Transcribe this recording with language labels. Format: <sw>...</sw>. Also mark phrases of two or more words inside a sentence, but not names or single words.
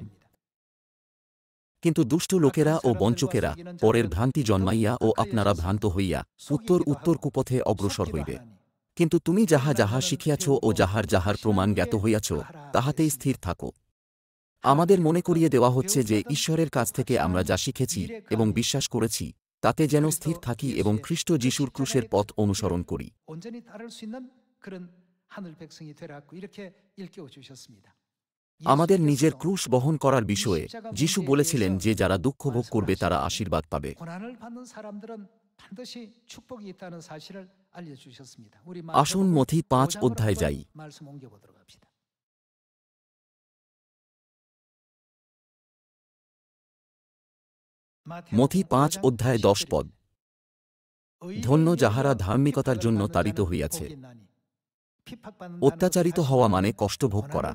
<bn>কিন্তু দুষ্ট লোকেরা ও বঞ্চকেরা পরের ভ্রান্তি জন্মাইয়া ও আপনারা ভ্রান্ত হইয়া উত্তর উত্তর কুপথে অগ্রসর হইবে। কিন্তু তুমি যাহা যাহা শিখিয়াছ ও যাহার যাহার প্রমাণ জ্ঞাত হইয়াছ, তাহাতেই স্থির থাকো। আমাদের মনে করিয়ে দেওয়া হচ্ছে যে ঈশ্বরের কাছ থেকে আমরা যা শিখেছি এবং বিশ্বাস করেছি তাতে যেন স্থির থাকি এবং খ্রিস্ট যিশুর ক্রুশের পথ অনুসরণ করি।</bn> <ko>온전히 따를 수 있는 그런 하늘 백성이 되라고 이렇게 일깨워 주셨습니다.</ko> <bn>আমাদের নিজের ক্রুশ বহন করার বিষয়ে যিশু বলেছিলেন যে যারা দুঃখ ভোগ করবে তারা আশীর্বাদ পাবে।</bn> <ko>고난을 받는 사람들은 반드시 축복이 있다는 사실을 알려 주셨습니다. 우리</ko> <bn>আসুন মথি 5 অধ্যায় যাই।</bn> <ko>말씀 옮겨 보도록 합시다.</ko> <bn>মথি 5 অধ্যায় 10 পদ। ধন্য যাহারা ধার্মিকতার জন্য তাড়িত হইয়াছে। অত্যাচারিত হওয়া মানে কষ্ট ভোগ করা।</bn>